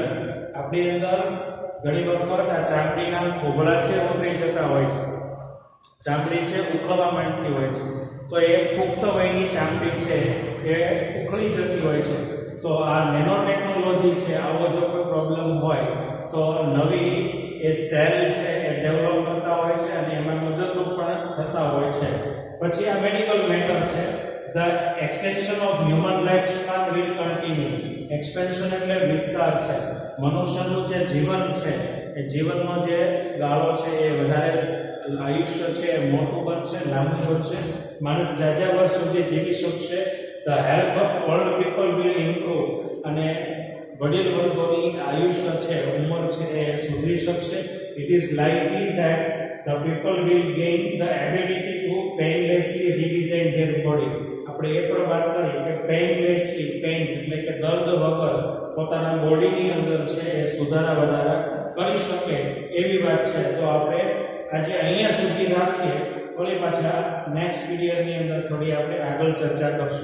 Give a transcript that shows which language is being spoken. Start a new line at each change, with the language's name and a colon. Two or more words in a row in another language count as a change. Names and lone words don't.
Gujarati: આપણી અંદર ઘણી વખત આ ચામડીના ખોબળા છે ઉતરી જતા હોય છે, ચામડી છે ઉખડવા માંડતી હોય છે, તો એ પુખ્ત વયની ચામડી છે એ ઉખડી જતી હોય છે. તો આ
English: nano technology
Gujarati: છે, આવો જો કોઈ પ્રોબ્લેમ હોય તો નવી એ સેલ છે એ ડેવલપ કરતા હોય છે અને એમાં મદદરૂપ પણ થતા હોય છે. પછી આ
English: medical matter
Gujarati: છે.
English: The extension of human lifespan will continue.
Gujarati: એક્સપેન્શન એટલે વિસ્તાર છે. મનુષ્યનું જે જીવન છે એ જીવનનો જે ગાળો છે એ વધારે આયુષ્ય છે એ મોટું બનશે, લાંબુ બનશે. માણસ જાજા વર્ષ સુધી જીવી શકશે.
English: The health of old people will improve.
Gujarati: અને વડીલ વર્ગોની આયુષ્ય છે, ઉંમર છે એ સુધરી શકશે.
English: It is likely that the people will gain the ability to painlessly redesign their body.
Gujarati: આપણે એ પણ વાત કરી કે પેઇનલેસલી, પેઇન એટલે કે દર્દ વગર પોતાના બોડીની અંદર છે એ સુધારા વધારા કરી શકે એવી વાત છે. તો આપણે આજે અહીંયા સુધી રાખીએ. વળી પાછા નેક્સ્ટ પીરિયડની અંદર થોડી આપણે આગળ ચર્ચા કરશું.